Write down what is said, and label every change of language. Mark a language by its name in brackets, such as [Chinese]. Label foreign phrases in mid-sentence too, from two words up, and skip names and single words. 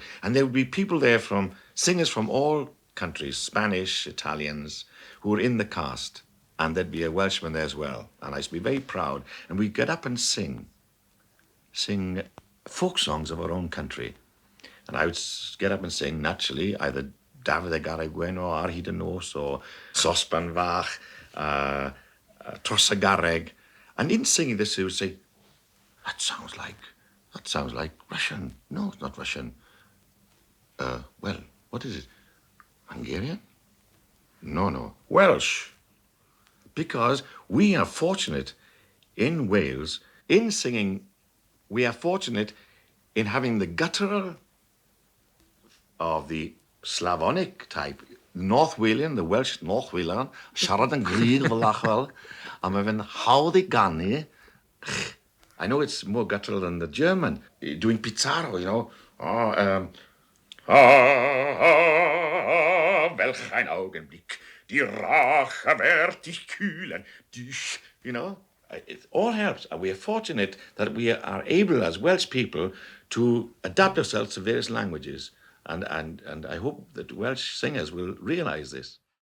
[English] And there would be people there singers from all countries, Spanish, Italians, who were in the cast. And there'd be a Welshman there as well. And I used to be very proud. And we'd get up and sing folk songs of our own country. And I would get up and sing, naturally, either Dafydd y Garreg Wen o Ar Hyd y Nos or Sosban Fach, Tros y Garreg. And in singing this, he would say, that sounds like Russian. No, it's not Russian. Well, what is it? Hungarian? No. Welsh. Because we are fortunate in Wales, in singing, we are fortunate in having the guttural of the Slavonic type, North Walian, the Welsh North Walian, [Welsh] siarad yn gryg fel achwel, a mae fe'n hawdd I ganu. [English] I know it's more guttural than the German, doing Pizarro, you know. [German] Welch ein Augenblick, die Rache werd dich kühlen, dich, [English] you know. It all helps. And we are fortunate that we are able, as Welsh people, to adapt ourselves to various languages. And I hope that Welsh singers will realize this.